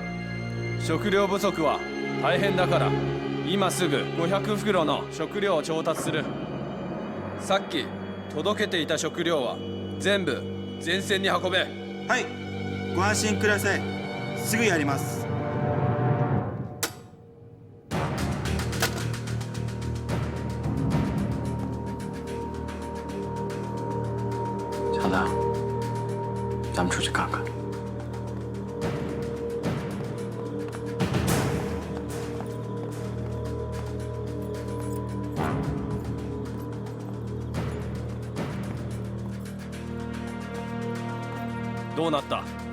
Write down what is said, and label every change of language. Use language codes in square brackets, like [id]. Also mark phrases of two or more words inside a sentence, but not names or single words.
[ja] 食料不足は大変だから、今すぐ500袋の食料を調達する。さっき届けていた食料は全部前線に運べ。はい、ご安心ください。すぐやります。 [zh] 小子，咱们出去看看。 [ja] どうなった？